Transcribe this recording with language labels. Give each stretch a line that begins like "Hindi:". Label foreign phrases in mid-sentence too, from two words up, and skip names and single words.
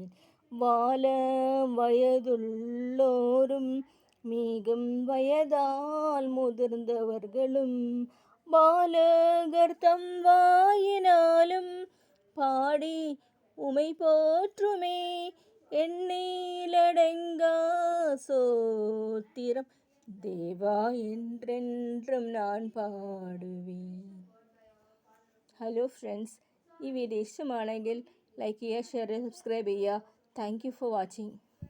Tamil: வாழ வயதுள்ளோரும் மிகும் வயதால் முதிர்ந்தவர்களும் பாலகர் தம் வாயினாலும் பாடி உமை போற்றுமே. எண்ணிலடங்கா ஸ்தோத்திரம் தேவா என்றென்றும் நான் പാടുവേൻ.
Malayalam: ഹലോ ഫ്രണ്ട്സ്, ഈ വീഡിയോ ഇഷ്ടമാണെങ്കിൽ ലൈക്ക് ചെയ്യുക, ഷെയർ ചെയ്യുക, സബ്സ്ക്രൈബ് ചെയ്യുക.
English: Thank you for watching.